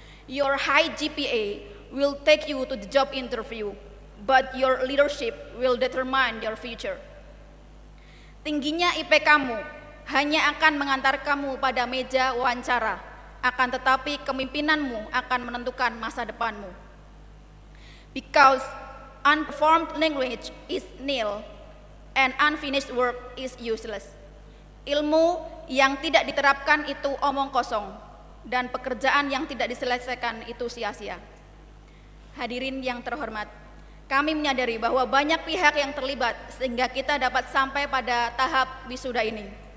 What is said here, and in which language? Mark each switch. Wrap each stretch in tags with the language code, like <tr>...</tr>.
<en>Your high GPA will take you to the job interview, but your leadership will determine your future.</en> <id>Tingginya IP kamu hanya akan mengantar kamu pada meja wawancara, akan tetapi kepemimpinanmu akan menentukan masa depanmu.</id> <en>Because unperformed language is nil and unfinished work is useless.</en> <id>Ilmu yang tidak diterapkan itu omong kosong, dan pekerjaan yang tidak diselesaikan itu sia-sia. Hadirin yang terhormat, kami menyadari bahwa banyak pihak yang terlibat sehingga kita dapat sampai pada tahap wisuda ini.</id>